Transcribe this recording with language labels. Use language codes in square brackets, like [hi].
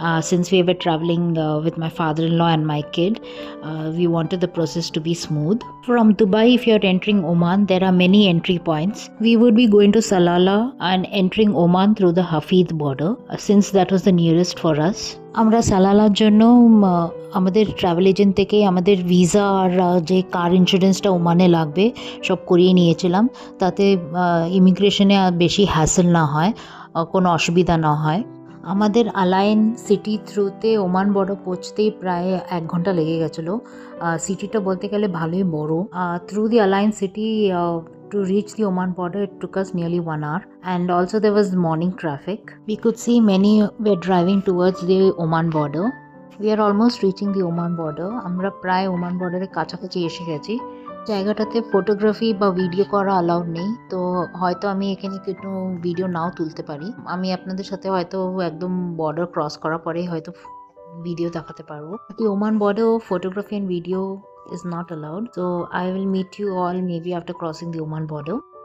[en] Since we were traveling with my father-in-law and my kid, we wanted the process to be smooth. From Dubai, if you are entering Oman, there are many entry points. We would be going to Salalah and entering Oman through the Hafid border, since that was the nearest for us. [bn] আমরা সালালার জন্য আমাদের travel agent থেকে আমাদের visa আর যে কার ইন্স্যুরেন্সটা ওমানে লাগবে সব করিয়ে নিয়েছিলাম, তাতে ইমিগ্রেশনে বেশি হ্যাসেল না হয়, কোনো অসুবিধা না হয়। আমাদের আলাইন সিটি থ্রুতে ওমান বর্ডার পৌঁছতেই প্রায় 1 ঘন্টা লেগে গেছিলো। সিটিটা বলতে গেলে ভালোই বড়। [en] Through the Al Ain city to reach the Oman border, it took us nearly 1 hour, and also there was morning traffic. We could see many were driving towards the Oman border. We are almost reaching the Oman border. [bn] আমরা প্রায় Oman বর্ডারের কাছাকাছি এসে গেছি। জায়গাটাতে photography বা video করা allowed নেই, তো হয়তো আমি এখানে কোনো ভিডিও নাও তুলতে পারি। আমি আপনাদের সাথে হয়তো একদম বর্ডার ক্রস করার পরে হয়তো ভিডিও দেখাতে পারবো। [en] The Oman border photography and video is not allowed, so I will meet you all maybe after crossing the Oman border.